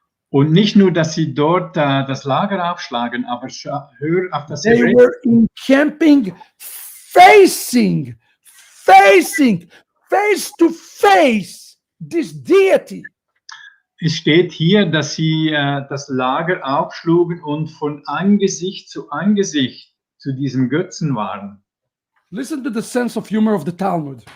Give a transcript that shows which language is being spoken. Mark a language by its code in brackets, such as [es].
[de] Und nicht nur, dass sie dort das Lager aufschlagen, aber hör auf das [en] They [de] Hebräische. [en] were encamping facing face to face this deity. [de] Es steht hier, dass sie das Lager aufschlugen und von Angesicht zu Angesicht zu diesem Götzen waren. [en] Listen to the sense of humor of the Talmud.